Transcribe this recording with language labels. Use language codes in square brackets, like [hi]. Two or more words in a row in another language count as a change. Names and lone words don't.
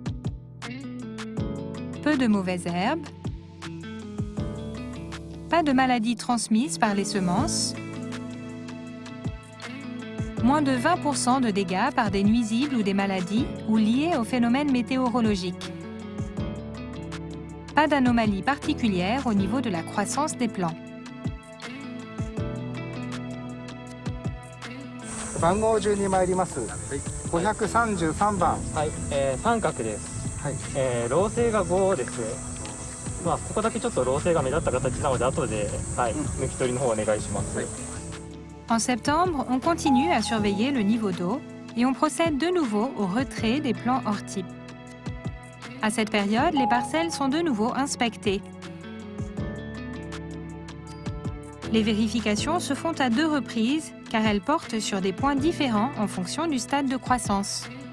[fr] Peu de mauvaises herbes. Pas de maladies transmises par les semences. Moins de 20% de dégâts par des nuisibles ou des maladies ou liés aux phénomènes météorologiques. Pas d'anomalies particulières au niveau de la croissance des plants. [ja] 番号順に参ります。533番。はい、三角です。はい。老生が5です。ここだけちょっと老成が目立った形なので後で、抜き取りの方お願いします。 [fr] En septembre, on continue à surveiller le niveau d'eau et on procède de nouveau au retrait des plants hors type. À cette période, les parcelles sont de nouveau inspectées. Les vérifications se font à 2 reprises car elles portent sur des points différents en fonction du stade de croissance.